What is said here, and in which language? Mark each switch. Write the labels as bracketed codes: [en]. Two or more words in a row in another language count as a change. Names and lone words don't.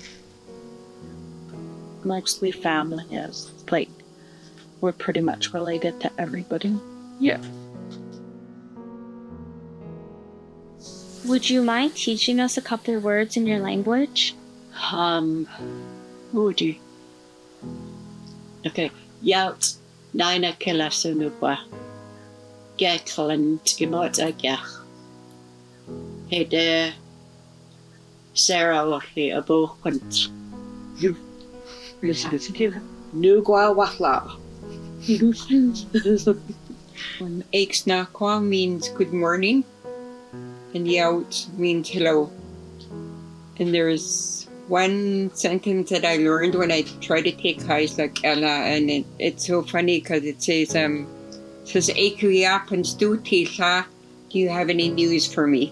[en] Mostly family is like, we're pretty much related to everybody. Yeah. Would you mind teaching us a couple of words in your language? Would you? Okay. [has] Yaut naina kila sunukwa. Geklan skimot agach. Hede Sarah Watley abo hunt. Nugwa Wahla. [en] Eiksnakwa means good morning, and Yaut means hello. And there's one sentence that I learned when I tried to take Haisla Ella, and it's so funny because it says [has] Eikuya Panstutisa, [en] do you have any news for me?